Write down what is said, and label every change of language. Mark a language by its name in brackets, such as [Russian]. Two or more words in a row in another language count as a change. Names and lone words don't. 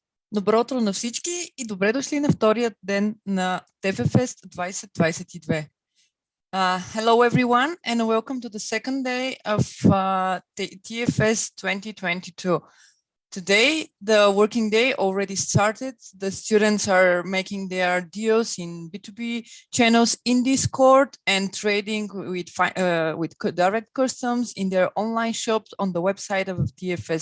[Bulgarian] Добро утро на всички и добре дошли на вторият ден на TFFest 2022. [English] Hello everyone and welcome to the second day of TFS 2022. Today, the working day already started. The students are making their deals in B2B channels in Discord and trading with direct customs in their online shops on the website of TFS.